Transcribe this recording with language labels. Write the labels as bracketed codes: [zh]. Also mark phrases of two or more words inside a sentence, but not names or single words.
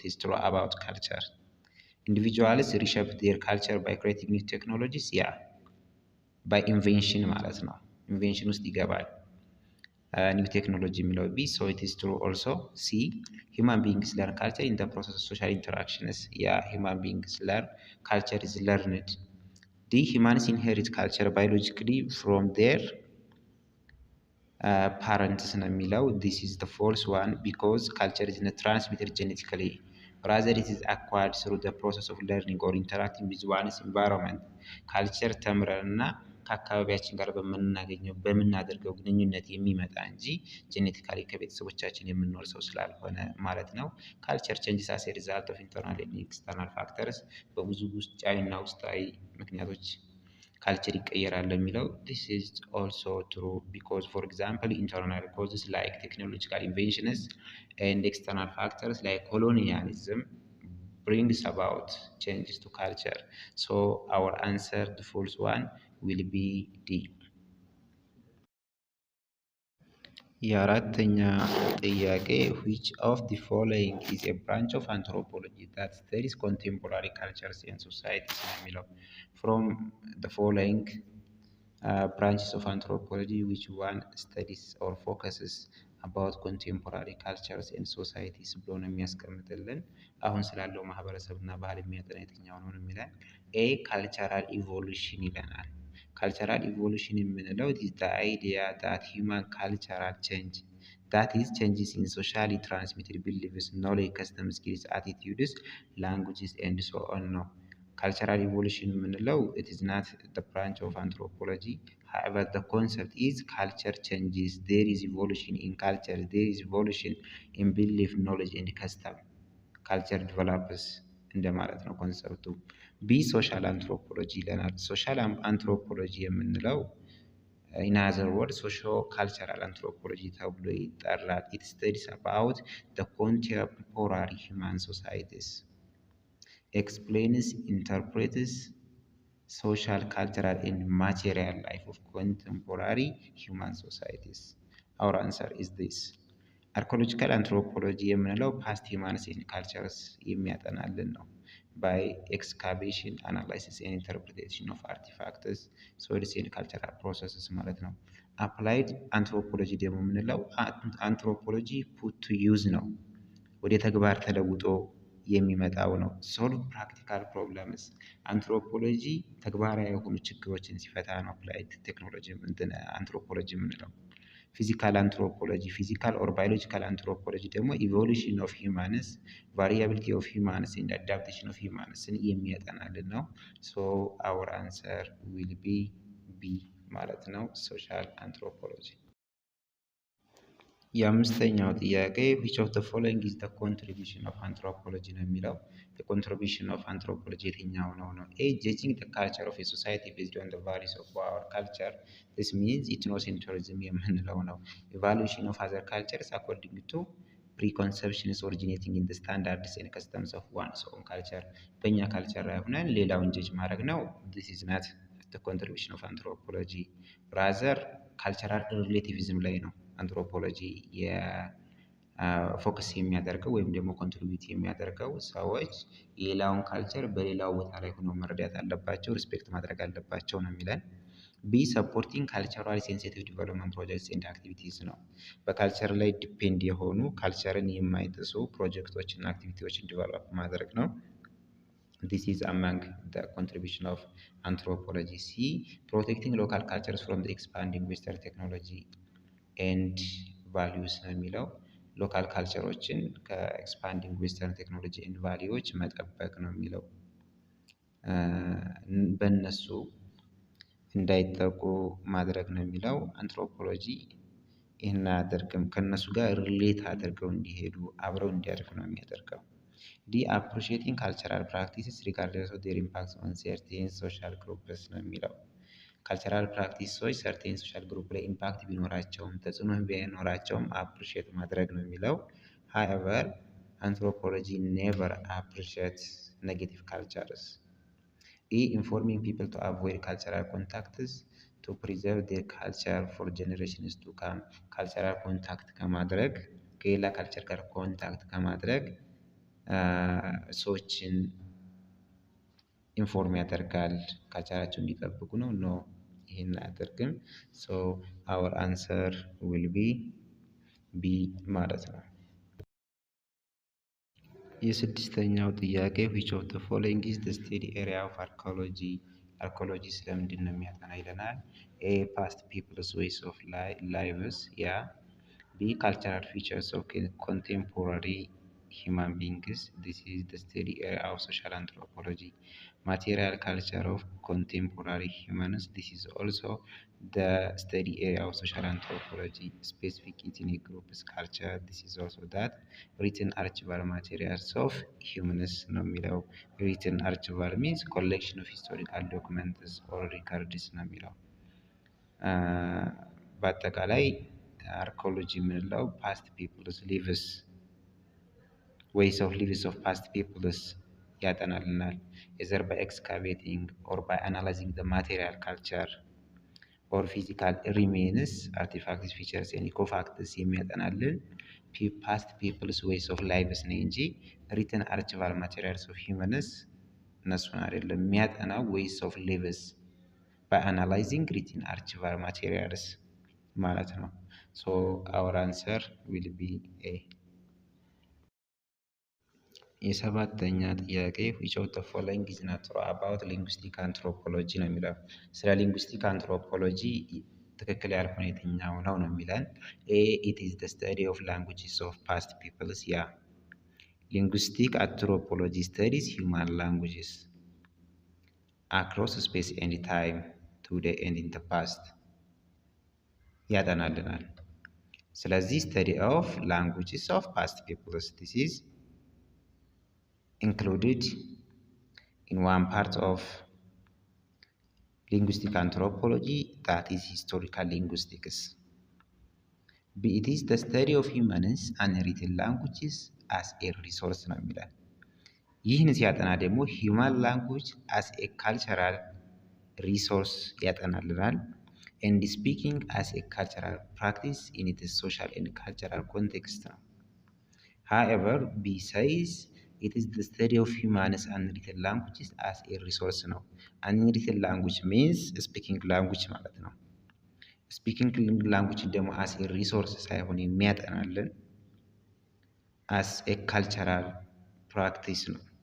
[en] is true about culture. individuals reshape their culture by creating new technologies፣ ያ by invention [am] ማለት ነው። [en] ኢንቬንሽን [am] ውስጥ ይገባል [en] new technology የሚለው ቢ። so it is true also c human beings learn culture in the process of social interactions፣ ያ human beings learn culture is learned. d humans inherit culture biologically from their ፓረንትስ [am] ነው የሚለው። [en] this is the false one because culture is not transmitted genetically rather it is acquired through the process of learning or interacting with one's environment። [am] ካልቸር ተምረንና ከአካባቢያችን ጋር በምናደርገው ግንኙነት የሚመጣ እንጂ ጄኔቲካሊ ከቤተሰቦቻችን የምንወርሰው ስላልሆነ ማለት ነው። [en] culture changes as a result of internal and external factors። [am] በብዙ ውጫዊና ውስጣዊ ምክንያቶች ካልቸር ይቀየራል የሚለው [en] this is also true because for example internal causes like technological inventions and external factors like colonialism brings about changes to culture. So our answer, the false one, will be D. [am] የአራተኛ ጥያቄ [en] which of the following is a branch of anthropology that studies contemporary cultures and societies [am] ነው የሚለው። [en] from the following branches of anthropology which one studies or focuses about contemporary cultures and societies [am] ብሎ ነው የሚያስቀምጥልን። አሁን ስላለው ማህበረሰብና ባህል የሚያጠና የትኛው ነው የሚለን። [en] a cultural evolution ይለናል። cultural evolution የምንለው is the idea that human cultural change, that is changes in socially transmitted beliefs, knowledge, customs, skills, attitudes, languages and so on ነው። cultural evolution የምንለው it is not the branch of anthropology. However, the concept is culture changes, there is evolution in culture, there is evolution in belief, knowledge and custom. culture develops [am] እንደማለት ነው ኮንሰፕቱ። [en] b social anthropology ይለናል። social anthropology የምንለው in other words socio cultural anthropology [am] ተብሎ ይጠራል። [en] it studies about the contemporary human societies, explains, interprets social, cultural and material life of contemporary human societies. Our answer is this. archaeological anthropology የምንለው past humans and cultures [am] የሚያጠናልን ነው። [en] by excavation, analysis and interpretation of artifacts, soils and cultural processes [am] ማለት ነው። [en] applied anthropology [am] ደግሞ የምንለው [en] anthropology put to use [am] ነው፣ ወደ ተግባር ተለውጦ የሚመጣው ነው። [en] solve practical problems፣ [am] አንትሮፖሎጂ ተግባራዊ የሆኑ ችግሮችን ሲፈታ ነው [en] applied technology anthropology የምንለው። physical anthropology, physical or biological anthropology ደግሞ evolution of humans, variability of humans and adaptation of humans [am] የሚያጠናልን ነው። [en] so our answer will be b [am] ማለት ነው፣ [en] social anthropology። [am] የአምስተኛው ጥያቄ [en] which of the following is the contribution of anthropology [am] ነው የሚለው። [en] the contribution of anthropology [am] የትኛው ነው ነው? [en] A. judging the culture of a society based on the values of our culture. this means ethnocentrism [am] የምንለው ነው። [en] evaluation of other cultures according to preconceptions originating in the standards and customs of one's own culture. [am] በእኛ ካልቸር ላይ ሆነን ሌላውን ጀጅ ማድረግ ነው። [en] this is not the contribution of anthropology. rather cultural relativism [am] ላይ ነው አንትሮፖሎጂ ፎከስ የሚያደርገው ወይም ደግሞ ኮንትሪቢዩት የሚያደርገው ሰዎች የሌላውን ካልቸር በሌላው ቦታ ላይ ሆኖ መረዳት አለባቸው፣ ሪስፔክት ማድረግ አለባቸው ነው የሚለን። [en] b supporting culturally sensitive development projects and activities [am] ነው። በካልቸር ላይ ዲፔንድ የሆኑ ካልቸርን የማይጥሱ ፕሮጀክቶችና አክቲቪቲዎችን ዲቨሎፕ ማድረግ ነው። [en] this is among the contribution of anthropology. [am] C. [en] protecting local cultures from the expanding western technology and values [am] ነው የሚለው። [en] local cultures expanding western technology and values [am] መጠበቅ ነው የሚለው። በእነሱ እንዳይጠቁ ማድረግ ነው የሚለው። አንትሮፖሎጂ ይህን አያደርግም። ከእነሱ ጋር ሪሌት አድርገው እንዲሄዱ አብረው እንዲያደርግ ነው የሚያደርገው። [en] d appreciating cultural practices regardless of their impact on certain social groups [am] ነው የሚለው። [en] cultural practices certain social group [am] ላይ ኢምፓክት ቢኖራቸውም ተጽዕኖ ቢኖራቸውም አፕሪሺየት ማድረግ ነው የሚለው። [en] however anthropology never appreciates negative cultures. E. informing people to avoid cultural contacts to preserve their culture for generations to come. cultural contact [am] ከማድረግ ከሌላ ካልቸር ጋር ኮንታክት ከማድረግ ሰዎችን ኢንፎርም ያደርጋል ካልቸራቸውን እንዲጠብቁ ነው። ኖ ይሄን አያደርግም። [en] so our answer will be b [am] ማለት ነው። የስድስተኛው ጥያቄ [en] which of the following is the study area of archaeology? [am] አርኪኦሎጂ ስለምንድን ነው የሚያጠና ይለናል። A. [en] past people's ways of lives ያ B. cultural features of contemporary human beings. this is the study area of social anthropology. material culture of contemporary humans. this is also the study area of social anthropology. specific ethnic groups culture. this is also that. written archival materials of humans [am] ነው የሚለው። [en] written archival means collection of historical documents or records [am] ነው የሚለው። [en] በአጠቃላይ አርኪኦሎጂ የምንለው past peoples lives ways of lives of past peoples ያጠናልናል። either by excavating or by analyzing the material culture or physical remains, artifacts, features and ecofacts የሚያጠናልን past peoples ways of lives [am] ነው እንጂ [en] written archival materials of humans [am] እነሱን አይደለም የሚያጠናው። [en] ways of lives by analyzing written archival materials [am] ማለት ነው። [en] ሶ our answer will be A. [am] የሰባተኛ ጥያቄ [en] which of the following is not true about linguistic anthropology [am] ነው የሚለው። [en] ስለ linguistic anthropology [am] ትክክል ያልሆነ የትኛው ነው ነው የሚለን። [en] A. it is the study of languages of past peoples ያ linguistic anthropology studies human languages across space and time today and in the past [am] ያጠናልናል። ስለዚህ [en] study of languages of past peoples this is included in one part of linguistic anthropology that is historical linguistics. B. it is the study of humans and written languages as a resource [am] ነው የሚላል። ይህን ሲያጠና ደግሞ [en] human language as a cultural resource ያጠናልናል and speaking as a cultural practice in its social and cultural context ነው። however B says it is the study of humans and written languages as a resource ነው። unwritten language means speaking language [am] ማለት ነው። [en] speaking language ደግሞ as a resource [am] ሳይሆን የሚያጠናልን [en] as a cultural practice ነው።